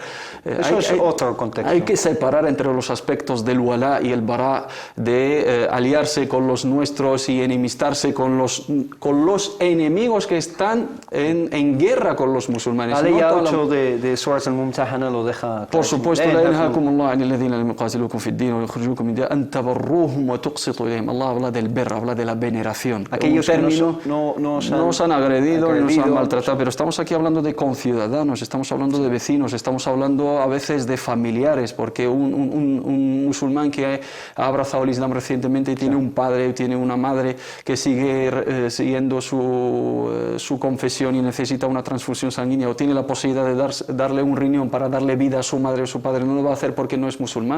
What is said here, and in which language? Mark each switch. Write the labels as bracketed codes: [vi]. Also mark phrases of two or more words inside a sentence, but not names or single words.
[es] Eso es otro contexto. Hay que separar entre los aspectos del walá y el bará, de aliarse con los nuestros y enemistarse con los enemigos que están en guerra con los musulmanes. La ley 8 de de Surat al-Mumtahana lo deja Por supuesto, claro. [ar] لا ينهاكم الله عن الذين لم يقاتلوكم في الدين ويخرجوكم من دياركم أن تبروهم وتقسطوا إليهم. [es] Allah habla del berro, habla de la veneración. Aquellos un que término no nos han agredido, ni nos han maltratado, pero estamos aquí hablando de conciudadanos, estamos hablando de vecinos, estamos hablando a veces de familiares, porque un musulmán que ha abrazado el Islam recientemente y tiene un padre, tiene una madre que sigue siguiendo su confesión y necesita una transfusión sanguínea, o tiene la posibilidad de darle un riñón para darle vida a su madre o su padre, no lo va a hacer porque no es musulmán.